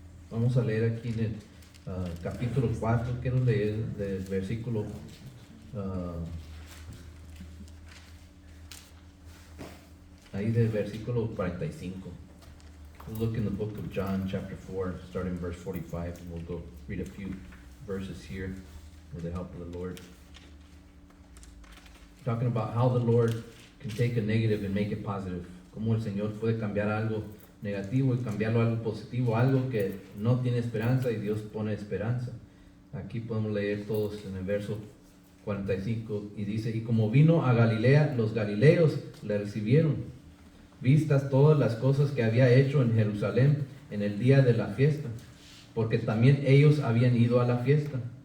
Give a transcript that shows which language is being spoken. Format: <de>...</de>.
<es>Vamos a leer aquí en el capítulo 4, quiero leer del versículo ahí del versículo 45.</es> <en>We'll look in the book of John chapter 4, starting verse 45, and we'll go read a few verses here with the help of the Lord. Talking about how the Lord can take a negative and make it positive.</en> <es>Cómo el Señor puede cambiar algo negativo y cambiarlo a algo positivo, algo que no tiene esperanza y Dios pone esperanza. Aquí podemos leer todos en el verso 45 y dice: y como vino a Galilea, los galileos le recibieron, vistas todas las cosas que había hecho en Jerusalén en el día de la fiesta, porque también ellos habían ido a la fiesta.</es>